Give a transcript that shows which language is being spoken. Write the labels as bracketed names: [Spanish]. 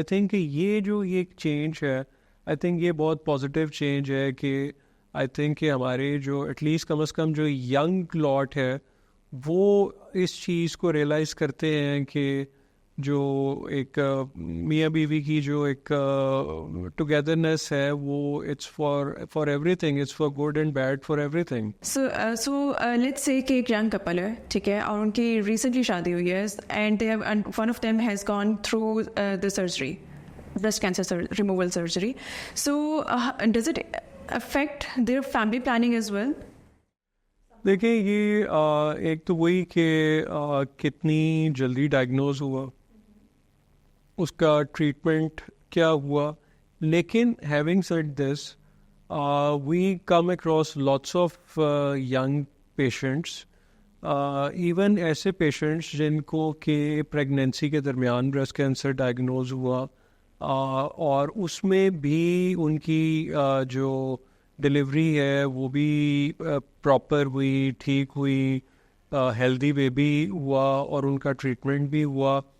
[English] I think [Urdu] یہ جو یہ چینج ہے, I think یہ بہت پازیٹیو چینج ہے کہ آئی تھنک کہ ہمارے جو ایٹ لیسٹ کم از کم جو ینگ لاٹ ہے وہ اس چیز کو ریئلائز کرتے ہیں کہ جو ایک میاں بیوی کی جو ایک ٹوگیدرنیس ہے وہ [English] it's for everything, [Urdu] it's for good and bad for every thing. [English] so let's say [Urdu] کہ ایک ینگ کپل ہے, ٹھیک ہے, اور ان کی ریسنٹلی شادی ہوئی ہے [English] And they have one of them has gone through the surgery, breast cancer removal surgery. So does it affect their family planning as well? [Urdu] دیکھیں یہ ایک تو وہی کہ کتنی جلدی ڈائگنوز ہوا, اس کا ٹریٹمنٹ کیا ہوا. لیکن [English] having said this, we come across lots of young patients, [Urdu] even ایسے پیشنٹس جن کو کہ پریگنینسی کے درمیان بریسٹ کینسر ڈائگنوز ہوا اور اس میں بھی ان کی جو ڈلیوری ہے وہ بھی پراپر ہوئی, ٹھیک ہوئی, ہیلدی بیبی ہوا اور ان کا ٹریٹمنٹ بھی ہوا.